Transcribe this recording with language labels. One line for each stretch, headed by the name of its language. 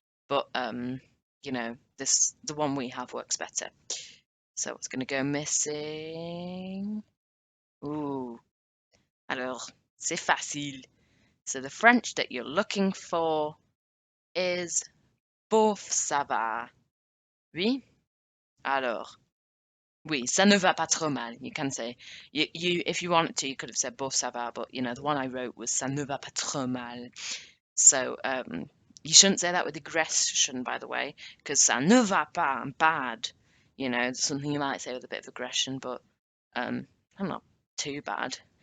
English: But, you know, the one we have works better. So it's going to go missing. Ooh.
French: Alors, c'est facile.
English: So the French that you're looking for is
French: bof, ça va. Oui? Alors, oui, ça ne va pas trop mal.
English: You can say, if you wanted to, you could have said
French: bof, ça va,
English: but, you know, the one I wrote was
French: ça ne va pas trop mal.
English: So, you shouldn't say that with aggression, by the way, because
French: ça ne va pas,
English: bad. You know, something you might say with a bit of aggression, but I'm not too bad.